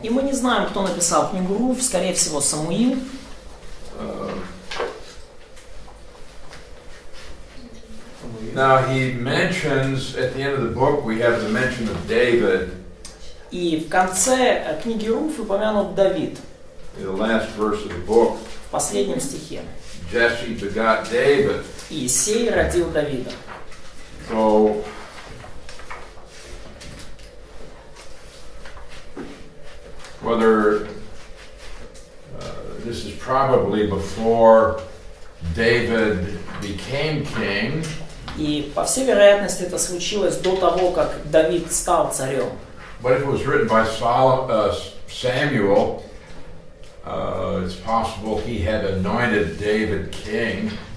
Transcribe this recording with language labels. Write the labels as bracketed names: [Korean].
[Russian] И мы не знаем, кто написал книгу Руф, скорее всего, Самуил. [English] Now he mentions at the end of the book we have the mention of David. [Russian] И в конце книги Руф упомянут Давид. [English] In the last verse of the book, [Russian] В последнем стихе. [English] Jesse begot David. [Russian] И Иисей родил Давида. [English] So whether this is probably before David became king. [Russian] И по всей вероятности это случилось до того, как Давид стал царем. [English] But if it was written by Samuel, it's possible he had anointed David king.